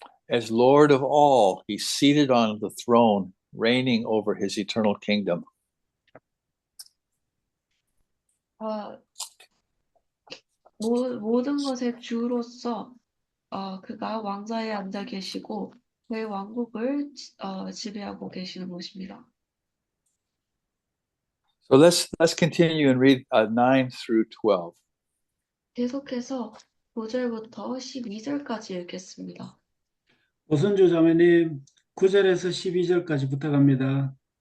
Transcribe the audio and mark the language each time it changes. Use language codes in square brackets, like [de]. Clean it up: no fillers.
[en] As Lord of all, he's seated on the throne, reigning over his eternal kingdom. [ko] 모든 것의 주로서 그가 왕좌에 앉아 계시고 그의 왕국을 지배하고 계시는 것입니다. [en] So let's continue and read 9 through 12. [ko] 계속해서 9절부터 12절까지 읽겠습니다. 오선주 자매님 9절에서 12절까지 부탁합니다.